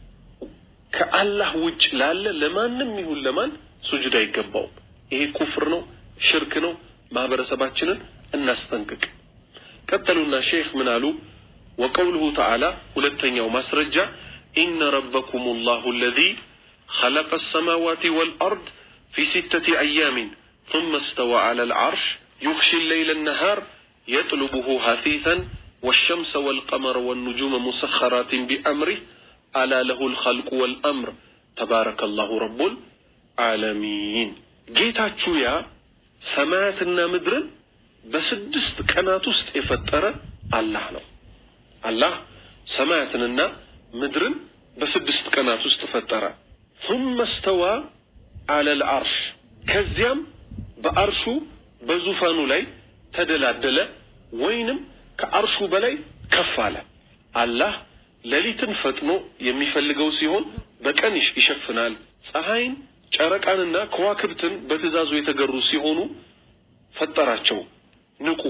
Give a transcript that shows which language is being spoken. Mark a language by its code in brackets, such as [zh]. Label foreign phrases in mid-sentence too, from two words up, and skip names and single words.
[am] ከአላህ ውጭ ላለ ለማንም ይሁን ለማን ሱጁድ አይገባውም። ይሄ ኩፍር ነው፣ ሽርክ ነው። ማህበረሰባችንን እናስጠንቅቅ። ቀጠሉና ሼክ ምን አሉ? [ar] وقوله تعالى [am] ሁለተኛው ማስረጃ [ar] إن ربكم الله الذي خلق السماوات والأرض في 6 أيام ثم استوى على العرش يغشي الليل النهار يطلبه حثيثا والشمس والقمر والنجوم مسخرات بأمره ألا له الخلق والأمر تبارك الله رب العالمين. [am] ጌታችሁ ያ ሰማያትና ምድርን በስድስት ቀናት ውስጥ የፈጠረ አላህ ነው። አላህ ሰማያትንና ምድርን በስድስት ቀናት ውስጥ ፈጠረ። [ar] ثم استوى على [am] العرش ከዚያም በአርሹ በዙፋኑ ላይ ተደላደለ ወይንም ከአርሹ በላይ ከፍ አለ። አላህ ሌሊትን ፈጥኖ የሚፈልገው ሲሆን በቀን ይሸፍናል። ፀሐይን ጨረቃንና ከዋክብትን በትእዛዙ የተገሩ ሲሆኑ ፈጠራቸው። ንቁ፣